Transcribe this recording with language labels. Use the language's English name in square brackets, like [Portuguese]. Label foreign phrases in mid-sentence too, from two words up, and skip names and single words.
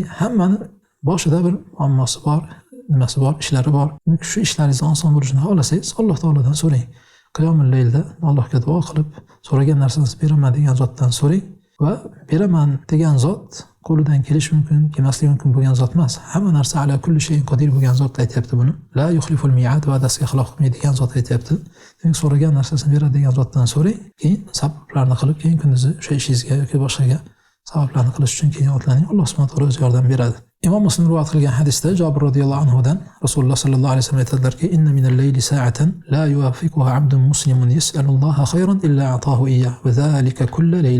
[Uzbek] Ya'ni hammani boshida bir muammosi bor, nimasi bor, ishlari bor. Shu ishlaringizni oson bo'lishini xohlasangiz, Alloh taolodan so'rang. Qiyomul laylda Allohga duo qilib, so'ragan narsangizni beraman degan zotdan so'rang va beraman degan zot qo'lidan kelishi mumkin, kelmasligi mumkin bo'lgan zot emas. Hamma narsa [Arabic] على كل شيء قدير [Uzbek] bo'lgan zot aytayapti buni. [Arabic] لا يخلف الميعاد, [Uzbek] va'dasiga xilof qilmaydigan zot aytayapti. Demak, so'ragan narsasini beradi degan zotdan so'rang, keyin sabrlarni qilib, keyin kunduzi o'sha ishingizga yoki boshqaga sabablarni qilish uchun keyin otlaning. Alloh [Arabic] سبحانه وتعالى [Uzbek] o'zi yordam beradi. Imom Muslim rivoyat qilgan hadisda Jabir [Arabic] رضي الله عنه [Uzbek] dan Rasululloh [Arabic] صلى الله عليه وسلم [Uzbek] aytadilarki: [Arabic] "إن من الليل ساعة لا يوافقها عبد مسلم يسأل الله خيرا إلا أعطاه إياه وذلك كل ليلة."